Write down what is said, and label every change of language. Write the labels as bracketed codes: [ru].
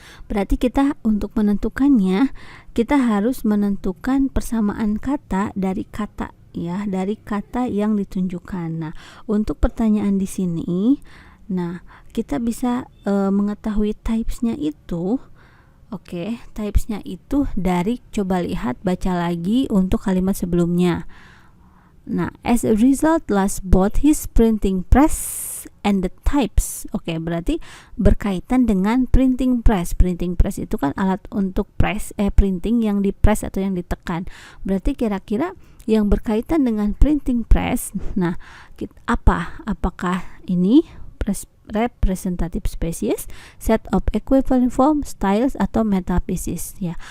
[id] Berarti kita untuk menentukannya, kita harus menentukan persamaan kata dari kata ya, dari kata yang ditunjukkan. Nah, untuk pertanyaan di sini, nah kita bisa mengetahui types-nya itu. Oke, types-nya itu dari, coba lihat, baca lagi untuk kalimat sebelumnya. [en] Nah, as a result lost both his printing press and the types. [id] Oke, berarti berkaitan dengan printing press. Printing press itu kan alat untuk printing yang di press atau yang ditekan. Berarti kira-kira yang berkaitan dengan printing press, nah apakah ini [en] representative species, set of equivalent form, styles atau metal pieces [id] ya.